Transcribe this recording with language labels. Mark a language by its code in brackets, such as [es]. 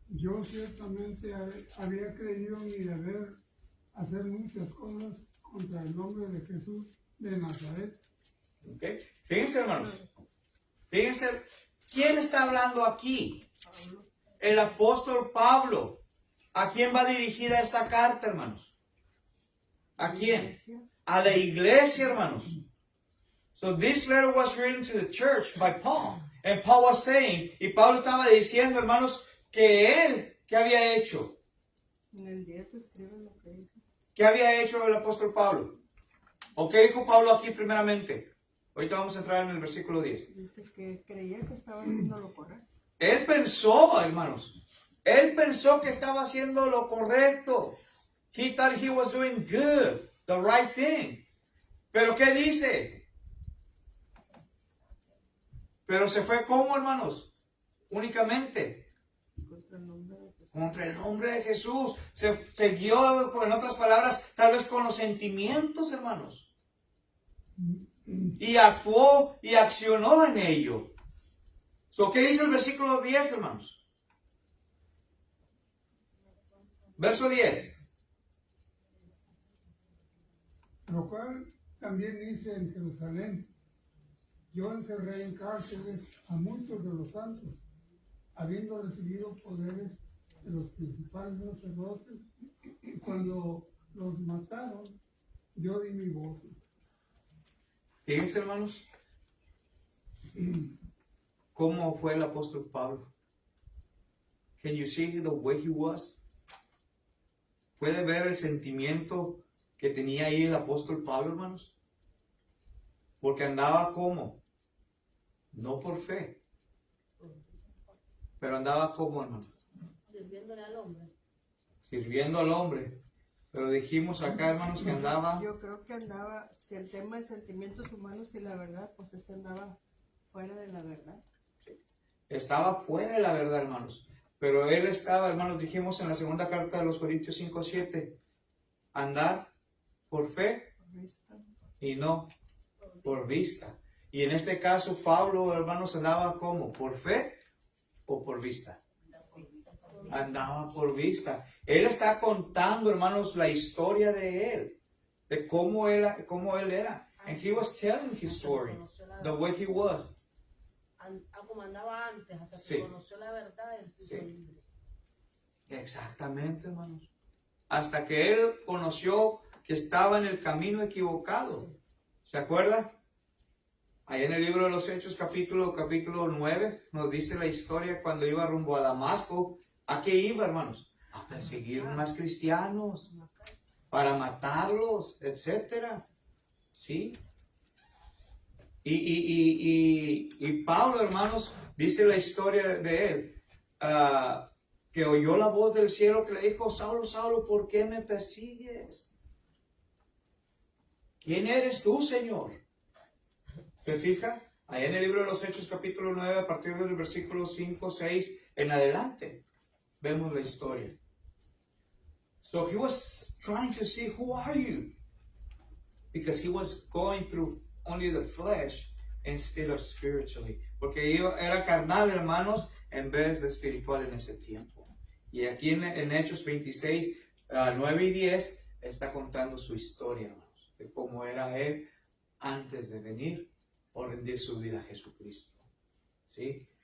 [es] Yo ciertamente había creído en mi deber hacer muchas cosas contra el nombre de Jesús de Nazaret. Okay. Fíjense, hermanos. Fíjense, ¿quién está hablando aquí? El apóstol Pablo. ¿A quién va dirigida esta carta, hermanos? ¿A quién? A la iglesia, hermanos. [en] So this letter was written to the church by Paul. And Paul was saying, [es] y Pablo estaba diciendo, hermanos, que él, ¿qué había hecho? En el 10 escribe lo que hizo. ¿Qué había hecho el apóstol Pablo? ¿O qué dijo Pablo aquí primeramente? Ahorita vamos a entrar en el versículo 10. Dice que creía que estaba haciendo lo correcto. Él pensó, hermanos, él pensó que estaba haciendo lo correcto. [en] He thought he was doing good, the right thing. [es] Pero ¿qué dice? Pero se fue ¿cómo, hermanos? Únicamente contra el nombre de Jesús. Se guió, en otras palabras, tal vez con los sentimientos, hermanos. Y actuó y accionó en ello. So, ¿qué dice el versículo 10, hermanos? Verso 10. Lo cual también hice en Jerusalén. Yo encerré en cárceles a muchos de los santos, habiendo recibido poderes de los principales sacerdotes, y cuando los mataron, yo di mi voz. Fíjense, hermanos, cómo fue el apóstol Pablo. [en] Can you see the way he was? [es] ¿Puede ver el sentimiento que tenía ahí el apóstol Pablo, hermanos? Porque andaba como, no por fe, pero andaba como, hermano, Sirviéndole al hombre. sirviendo al hombre. Pero dijimos acá, hermanos, que andaba. Yo creo que andaba, si el tema de sentimientos humanos y la verdad, pues andaba fuera de la verdad. Estaba fuera de la verdad, hermanos. Pero él estaba, hermanos, dijimos en la segunda carta de los Corintios 5:7, andar por fe y no por vista. Y en este caso, Pablo, hermanos, andaba ¿cómo? ¿Por fe o por vista? Andaba por vista. Él está contando, hermanos, la historia de él, de cómo él era. [en] And he was telling his story, the way he was. [es] Como andaba antes, hasta que Sí. conoció la verdad, él se hizo Sí. libre. Exactamente, hermanos. Hasta que él conoció que estaba en el camino equivocado. ¿Se acuerda? Ahí en el libro de los Hechos, capítulo 9, nos dice la historia cuando iba rumbo a Damasco. ¿A qué iba, hermanos? A perseguir más cristianos, para matarlos, etcétera. ¿Sí? Y Pablo, hermanos, dice la historia de él, que oyó la voz del cielo que le dijo, Saulo, Saulo, ¿por qué me persigues? ¿Quién eres tú, Señor? ¿Se fija? Ahí en el libro de los Hechos, capítulo 9, a partir del versículo 5, 6, en adelante, vemos la historia. [en] So he was trying to see, who are you? Because he was going through only the flesh instead of spiritually. [es] Porque era carnal, hermanos, en vez de espiritual en ese tiempo. Y aquí en Hechos 26, 9 y 10, está contando su historia, hermanos, de cómo era él antes de venir o rendir su vida a Jesucristo. ¿Sí?